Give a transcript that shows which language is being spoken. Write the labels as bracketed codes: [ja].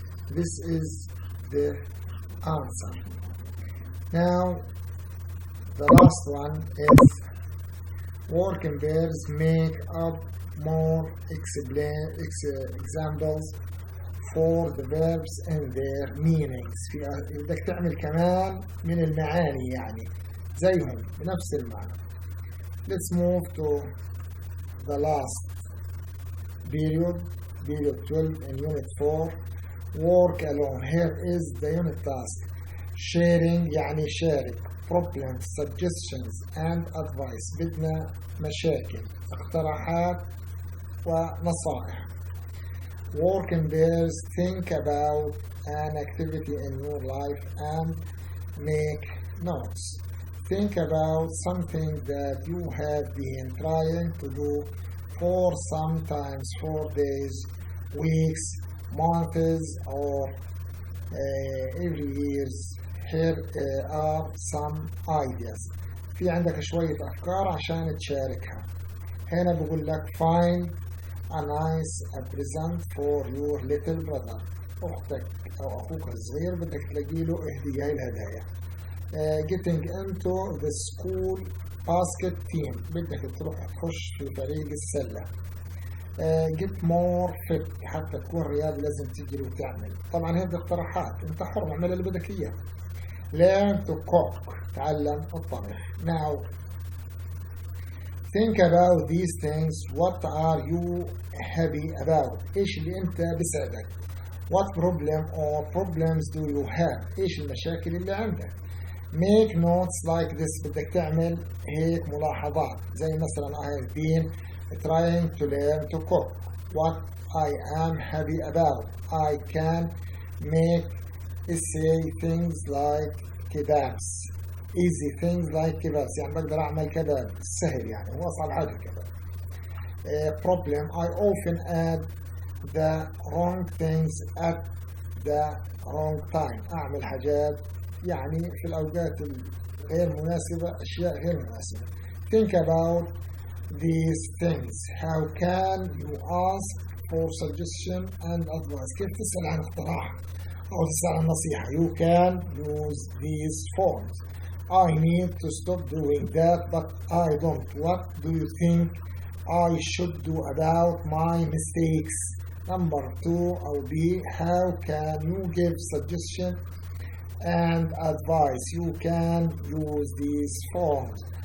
[en] This is the answer. Now the last one is working pairs. Make up more examples for the verbs and their meanings. [ar] بدك تعمل كمان من المعاني يعني زيهم بنفس المعنى. [en] Let's move to the last period 12 in unit 4. Work alone. Here is the unit task. [ar] Sharing يعني شارك. [en] Problems, suggestions and advice. [ar] بدنا مشاكل، اقتراحات ونصائح. [en] Work in pairs. Think about an activity in your life and make notes. Think about something that you have been trying to do for sometimes 4 days, weeks, months or every years. Here are some ideas. [ar] في عندك شوية أفكار عشان تشاركها. هنا بقول لك [en] find a nice present for your little brother. [ar] أختك أو أخوك الصغير بدك تلاقي له هدية. هاي الهدايا. [en] Getting into the school basket team. [ar] بدك تروح تخش في فريق السلة. [en] Get more fit. [ar] حتى تكون رياضي لازم تجري وتعمل. طبعا هذه اقتراحات، انت حر اعمل اللي بدك اياه. [en] Learn to cook. [ar] تعلم الطبخ. [en] Now think about these things. What are you happy about? [ar] ايش اللي انت بيسعدك؟ [en] What problem or problems do you have? [ar] ايش المشاكل اللي عندك؟ [en] Make notes like this. [ar] بدك تعمل هيك ملاحظات زي مثلا [en] I have been trying to learn to cook. What I am happy about. I can make say things like kebabs. Easy things like kebabs. [ar] يعني بقدر أعمل كباب سهل يعني هو أصعب حاجة الكباب. [en] Problem. I often add the wrong things at the wrong time. [ar] أعمل حاجات يعني في الأوقات الغير مناسبة، أشياء غير مناسبة. [en] Think about these things. How can you ask for suggestion and advice? [ar] كيف تسأل عن اقتراح أو تسأل عن نصيحة؟ [en] You can use these forms. I need to stop doing that, but I don't. What do you think I should do about my mistakes? Number 2 or B. How can you give suggestion and advice? You can use these forms.